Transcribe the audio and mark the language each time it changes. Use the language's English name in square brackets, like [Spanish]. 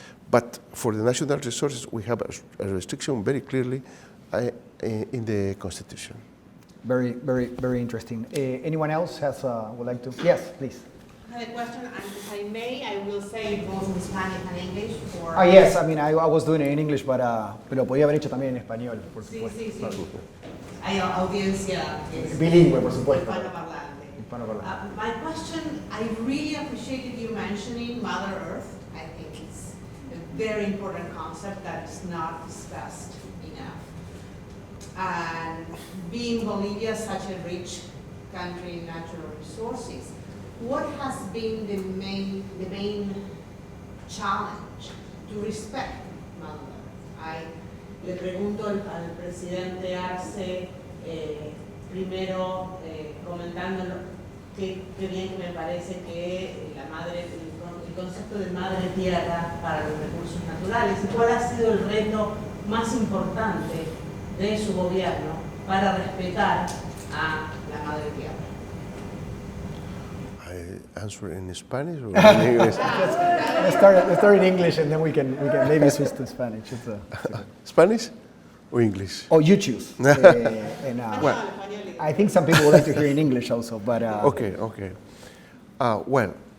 [English] But for the national resources, we have a restriction very clearly in the Constitution. Very, very, very interesting. Anyone else would like to? Yes, please. I have a question, and if I may, I will say it both in Spanish and English. Yes, I mean, I was doing it in English, [Spanish] pero podía haber hecho también en español, por supuesto. Sí. Hay audiencia bilingüe, por supuesto. Hispanoparlante. [English] My question, I really appreciated you mentioning Mother Earth. I think it's a very important concept that is not discussed enough. And being Bolivia such a rich country in natural resources, what has been the main challenge to respect Mother Earth? [Spanish] Le pregunto al presidente Arce, primero comentando qué bien que me parece que el concepto de madre tierra para los recursos naturales, y cuál ha sido el reto más importante de su gobierno para respetar a la madre tierra. [English] I answer in Spanish or in English? Let's start in English and then we can maybe switch to Spanish. Spanish or English? Oh, you choose. Well, I think some people would like to hear in English also, but okay. Well,